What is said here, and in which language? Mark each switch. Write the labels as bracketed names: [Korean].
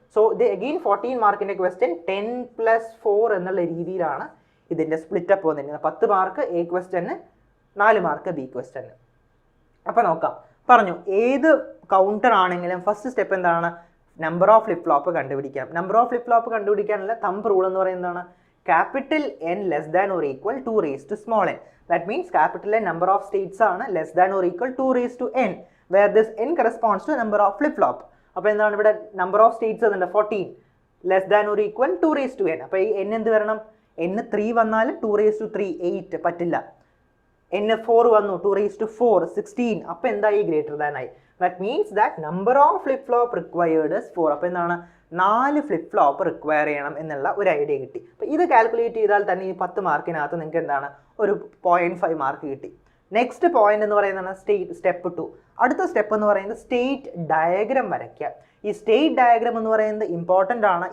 [Malayalam] So ഇത് again 14 മാർക്കിൻ്റെ question 10 + 4 എന്നുള്ള രീതിയിലാണ് ഇതിൻ്റെ സ്പ്ലിറ്റപ്പ് വന്നിരിക്കുന്നത്. 10 mark A question, 4 mark B question. അപ്പോൾ നോക്കാം. പറഞ്ഞു ഏത് കൗണ്ടർ ആണെങ്കിലും ഫസ്റ്റ് സ്റ്റെപ്പ് എന്താണ്? നമ്പർ ഓഫ് ഫ്ലിപ്പ് ഫ്ലോപ്പ് കണ്ടുപിടിക്കാം. നമ്പർ ഓഫ് ഫ്ലിപ്പ് ഫ്ലോപ്പ് കണ്ടുപിടിക്കാനുള്ള തമ്പ് റൂൾ എന്ന് പറയുന്നതാണ് [English] capital N less than or equal 2 raised to small n. That means capital N number of states ആണ് less than or equal 2 raised to n, where this n corresponds to number of flip flop. [Malayalam] അപ്പോൾ എന്താണ് ഇവിടെ number of states എന്നുണ്ട് 14, less than or equal 2 raised to n. അപ്പോൾ ഈ n എന്ത് വരണം? n 3 വന്നാൽ 2 raised to 3 8 പറ്റില്ല. n 4 വന്നു 2 raised to 4 16. അപ്പോൾ എന്തായി? ഗ്രേറ്റർ ദാൻ ആയി. [English] That means that number of flip flop required is 4. [Malayalam] അപ്പോൾ എന്താണ്? 4 ഫ്ലിപ്പ് ഫ്ലോപ്പ് റിക്വയർ ചെയ്യണം എന്നുള്ള ഒരു ഐഡിയ കിട്ടി. അപ്പോൾ ഇത് കാൽക്കുലേറ്റ് ചെയ്താൽ തന്നെ ഈ 10 മാർക്കിനകത്ത് നിങ്ങൾക്ക് എന്താണ്? ഒരു 0.5 മാർക്ക് കിട്ടി. നെക്സ്റ്റ് പോയിന്റ് എന്ന് പറയുന്നത് സ്റ്റെപ്പ് 2. അടുത്ത സ്റ്റെപ്പ് എന്ന് പറയുന്നത് സ്റ്റേറ്റ് ഡയഗ്രാം വരയ്ക്കുക. ഈ സ്റ്റേറ്റ് ഡയഗ്രാം എന്ന് പറയുന്നത് ഇമ്പോർട്ടൻ്റ് ആണ്.